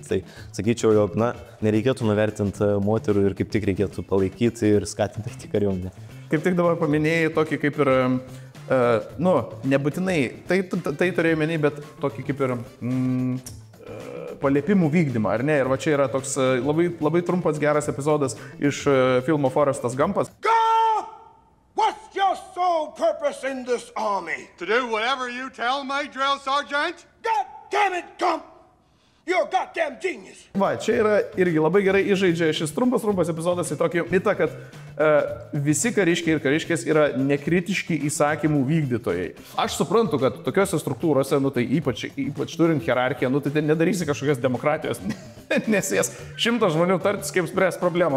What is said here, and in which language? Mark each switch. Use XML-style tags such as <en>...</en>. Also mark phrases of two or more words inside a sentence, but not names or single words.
<lt>Tai sakyčiau, jog, na, nereikėtų nuvertinti moterų ir kaip tik reikėtų palaikyti ir skatinti tik kariuomenę. Kaip tik dabar paminėjai tokį kaip ir, nu, nebūtinai, tai turėjau menį, bet tokį kaip ir paliepimų vykdymą, ar ne? Ir va čia yra toks labai trumpas geras epizodas iš filmo Forestas Gumpas.</lt> <en>Go! What's your sole purpose in this army? To do whatever you tell me, drill sergeant. God damn it, Gump! You're a goddamn genius!</en> <lt>Va, čia yra irgi labai gerai įžaidžia šis trumpas epizodas į tokį mitą, kad visi kariškiai ir kariškės yra nekritiški įsakymų vykdytojai. Aš suprantu, kad tokiuose struktūrose, nu tai ypač turint hierarchiją, nu tai ten nedarysi kažkokios demokratijos, nes jas 100 žmonių tartis kaip spręs problemą.</lt>